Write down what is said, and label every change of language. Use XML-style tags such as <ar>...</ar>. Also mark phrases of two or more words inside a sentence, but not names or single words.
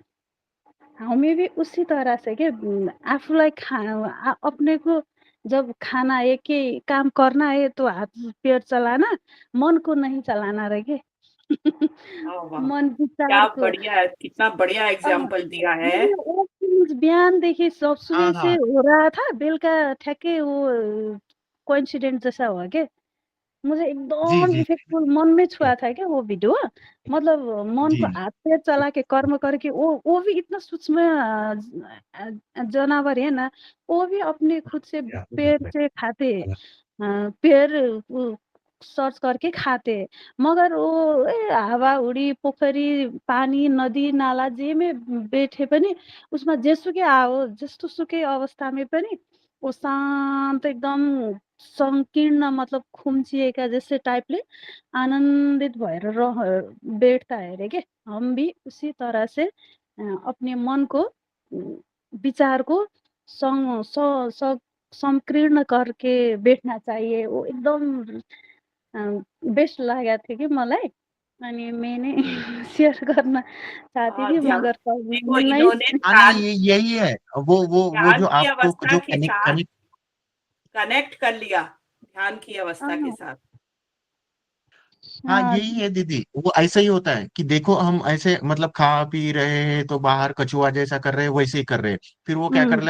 <hi>हमें भी उसी तरह से के आफूलाई अपने को जब खाना है कि काम करना है तो हाथ पैर चलाना, मन को नहीं चलाना रहे के। वाह वाह, मन क्या विचार को बढ़िया है, कितना बढ़िया अ, एग्जाम्पल दिया है। मैंने वो चीज़ बिहानदेखि सब हाँ सुबह से हाँ, हो रहा था,</hi> <ne>बेलुका ठ्याक्कै</ne> <hi>वो कोइन्सिडेन्ट जैसा हुआ के। मुझे जी एकदम जी इफ़ेक्टफुल मन में छुआ था क्या वो वीडियो। मतलब मन को जी। हाथ पैर चला के कर्म करके वो भी इतना सूक्ष्म जानवर है ना, वो भी अपने खुद से पेड़ से खाते हैं। पेड़ वो सर्च करके खाते हैं। मगर वो</hi> <ne>हावा-हुरी, पोखरी, पानी, नदी, नाला जे</ne> <hi>में बैठे</hi> <ne>पनि उसमा जेसुकै जस्तोसुकै अवस्थामा पनि वो शान्त एकदम संकीर्ण मतलब खुम्चिएका जैसे टाइपले आनंदित भएर</ne> <hi>बैठता है</hi> <ne>रे के।</ne> <hi>हम भी उसी तरह से अपने मन को विचार को सं स स संकीर्ण करके बैठना चाहिए।</hi> <ne>वो एकदम बेस्ट लागेको थियो कि मलाई।</ne> <hi>अनि मैंने शेयर गर्न चाहती हाँ, थी ध्यान, मगर कभी देखो मिल नहीं। इन्होंने हाँ नहीं, ध्यान, ये यही है। वो ध्यान जो की आपको अवस्था जो के कनेक्ट साथ कनेक्ट कनेक्ट कर लिया। ध्यान की अवस्था के हाँ साथ। हाँ हाँ यही है दीदी, वो ऐसा ही होता है कि देखो हम ऐसे मतलब खा पी रहे हैं तो बाहर कछुआ जैसा कर रहे हैं वैसे ही कर रहे हैं, फिर वो क्या कर</hi>